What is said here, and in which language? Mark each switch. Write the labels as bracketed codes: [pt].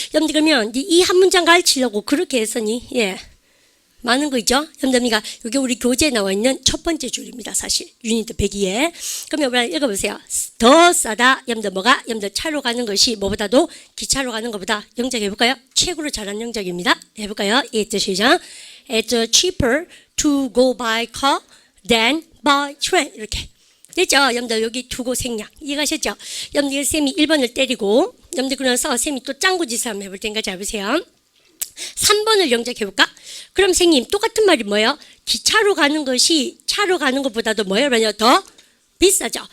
[ko] 여러분들 그러면 이 한 문장 가르치려고 그렇게 했으니 예 많은 거 있죠? 여러분들 여기 우리 교재에 나와 있는 첫 번째 줄입니다. 사실 유니트 102에 그러면 우리 읽어보세요. 더 싸다. 여러분들 뭐가? 여러분들 차로 가는 것이 뭐보다도 기차로 가는 것보다 영작 해볼까요? 최고로 잘한 영작입니다. 해볼까요? It's 시작. [en] It's cheaper to go by car than by train. [ko] 이렇게 됐죠? 여러분들 여기 두고 생략 이해가셨죠? 여러분들 쌤이 1번을 때리고 여러분들 그러면서 쌤이 또 짱구 짓을 한번 해볼 테니까 잘 보세요. 3번을 영작해볼까? 그럼 선생님 똑같은 말이 뭐예요? 기차로 가는 것이 차로 가는 것보다도 뭐예요? 더 비싸죠?